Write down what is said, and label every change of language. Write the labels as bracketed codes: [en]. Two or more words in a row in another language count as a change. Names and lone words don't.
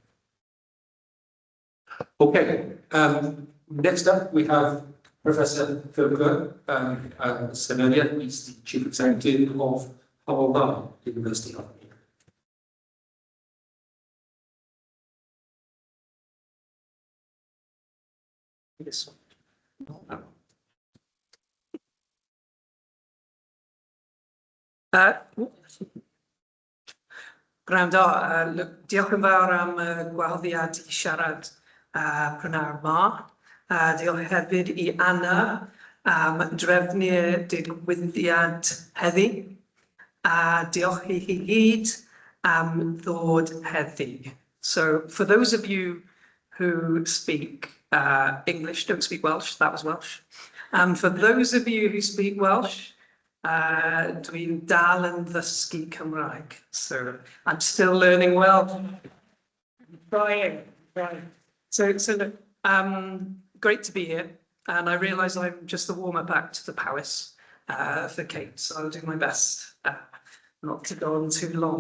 [en] Okay, next up we have Professor Phil Cynhadledd. He's the Chief Executive of Arloesedd University of Yes. [cy] Gwrando, diolch yn fawr am gwahoddiad I siarad prynawn yma. Diolch hefyd I Anna am drefnu'r digwyddiad heddi. A diolch I chi gyd am ddod heddi. [en] So for those of you who speak English, don't speak Welsh, that was Welsh. And for those of you who speak Welsh, [cy] dwi'n dal yn ddysgu Cymraeg. [en] So I'm still learning Welsh. Trying. So look, great to be here. And I realise I'm just the warm-up act to the Powys for Kate, so I'll do my best not to go on too long.